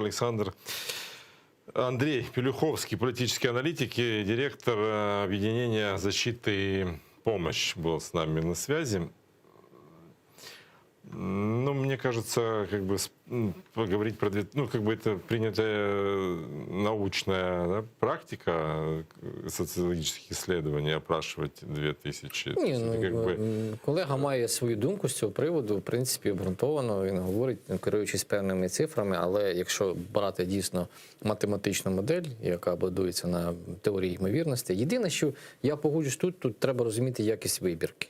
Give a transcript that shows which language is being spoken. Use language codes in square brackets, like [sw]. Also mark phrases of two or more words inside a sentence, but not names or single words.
[ru] Андрей Пелюховский, политический аналитик и директор объединения «Защита и помощь» был с нами на связи. Ну, мне кажется, как бы поговорить про... Ну, как бы это принятая научная практика социологических исследований, опрашивать 2000. [uk] Ні, колега має свою думку з цього приводу, в принципі, обґрунтовано, він говорить, керуючись певними цифрами, але якщо брати дійсно математичну модель, яка будується на теорії ймовірності, єдине, що я погоджуюсь тут треба розуміти якість вибірки.